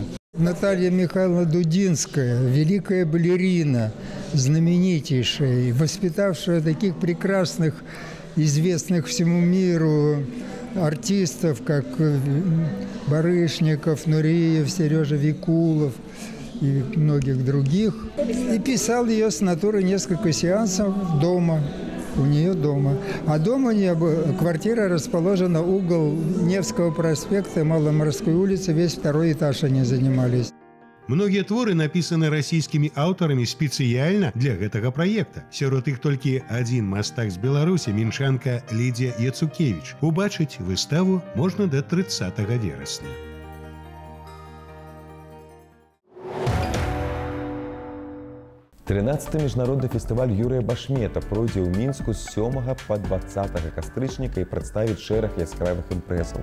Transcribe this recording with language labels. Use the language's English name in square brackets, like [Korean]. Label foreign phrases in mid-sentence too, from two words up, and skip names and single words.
[Russian] Наталья Михайловна Дудинская, великая балерина, знаменитейшая, воспитавшая таких прекрасных, известных всему миру артистов, как Барышников, Нуриев, Сережа Викулов и многих других. И писал ее с натуры несколько сеансов дома. У нее дома. А дома у нее квартира расположена, угол Невского проспекта, Маломорской улицы, весь второй этаж они занимались. [Belarusian] Многія творы напісаны расійскімі аўтарамі спецыяльна для гэтага праекта. Сярод іх толькі адзін мастак з Беларусі, мінчанка Лідзія Яцукевіч. Убачыць выставу можна да 30 верасня. Тринадцатый міжнародны фестываль Юрыя Башмета пройдзе ў Мінску з 7 па 20 кастрычніка і прадставіць шэраг яскравых імпрэзаў.